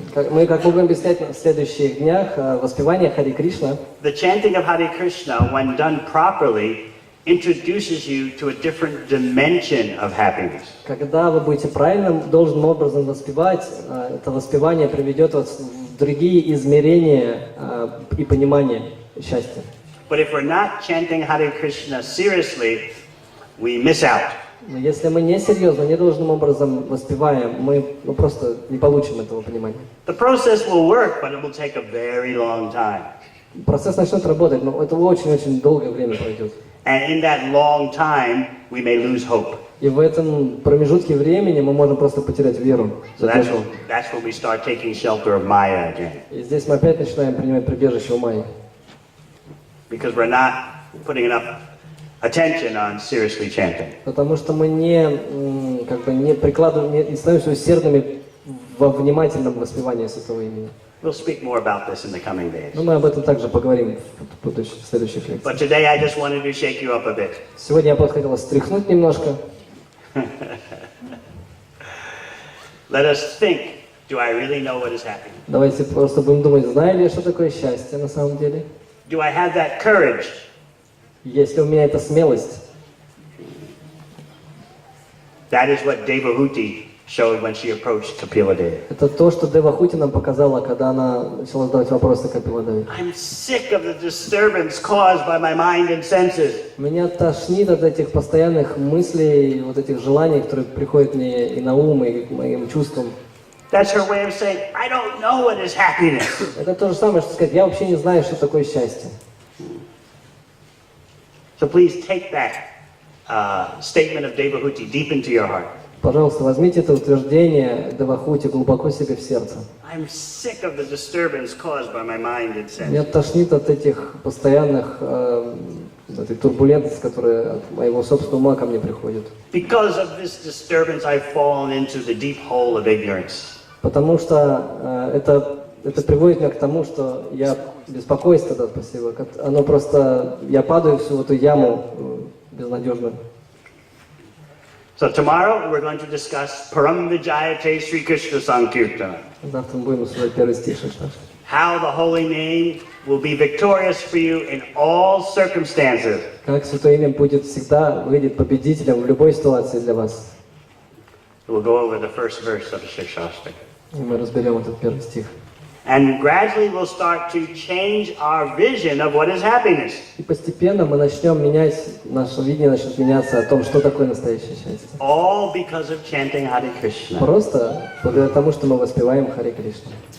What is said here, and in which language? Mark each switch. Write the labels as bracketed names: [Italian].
[Russian] Мы, как будем объяснять в следующих днях, воспевание Харе Кришна. [English] The chanting of Hare Krishna, when done properly, introduces you to a different dimension of happiness. [Russian] Когда вы будете правильным, должным образом воспевать, это воспевание приведет вас в другие измерения и понимание счастья. [English] But if we're not chanting Hare Krishna seriously, we miss out. [Russian] Но если мы не серьезно, не должным образом воспеваем, мы просто не получим этого понимания. [English] The process will work, but it will take a very long time. [Russian] Процесс начнет работать, но это очень-очень долгое время пройдет. [English] And in that long time, we may lose hope. [Russian] И в этом промежутке времени мы можем просто потерять веру. [English] So that's when we start taking shelter of Maya again. [Russian] И здесь мы опять начинаем принимать прибежище у Майи. [English] Because we're not putting enough attention on seriously chanting. [Russian] Потому что мы не прикладываем, не становимся усердными во внимательном воспевании святого имени. [English] We'll speak more about this in the coming days. [Russian] Но мы об этом также поговорим в следующих лекциях. [English] But today I just wanted to shake you up a bit. [Russian] Сегодня я просто хотел встряхнуть немножко. [English] Let us think, do I really know what is happening? [Russian] Давайте просто будем думать, знаю ли я, что такое счастье на самом деле? [English] Do I have that courage? [Russian] Есть ли у меня эта смелость? [English] That is what Devahuti showed when she approached Kapila Deva. [Russian] Это то, что Девахути нам показала, когда она начала задавать вопросы Капила Деве. [English] I'm sick of the disturbance caused by my mind and senses. [Russian] Меня тошнит от этих постоянных мыслей, вот этих желаний, которые приходят мне и на ум, и к моим чувствам. [English] That's her way of saying, I don't know what is happiness. [Russian] Это то же самое, что сказать, я вообще не знаю, что такое счастье. [English] So please take that statement of Devahuti deep into your heart. [Russian] Пожалуйста, возьмите это утверждение Девахути глубоко себе в сердце. [English] I'm sick of the disturbance caused by my mind and [Russian] Меня [English] senses. [Russian] тошнит от этих постоянных этой турбулентности, которые от моего собственного ума ко мне приходят. [English] Because of this disturbance, I've fallen into the deep hole of ignorance. [Russian] Потому что это приводит меня к тому, что я беспокойство, да, спасибо, оно просто, я падаю в всю эту яму безнадежную. [English] So tomorrow we're going to discuss Param Vijayate Sri Krishna Sankirtana. [Russian] Завтра мы будем обсуждать первый стих Шишташ. [English] How the holy name will be victorious for you in all circumstances. [Russian] Как Святое Имя будет всегда выйдет победителем в любой ситуации для вас. [English] We'll go over the first verse of the Shikshastra. [Russian] И мы разберем этот первый стих. [English] And gradually we'll start to change our vision of what is happiness. [Russian] И постепенно мы начнем менять, наше видение начнет меняться о том, что такое настоящее счастье. [English] All because of chanting Hare Krishna. [Russian] Просто благодаря тому, что мы воспеваем Харе Кришна.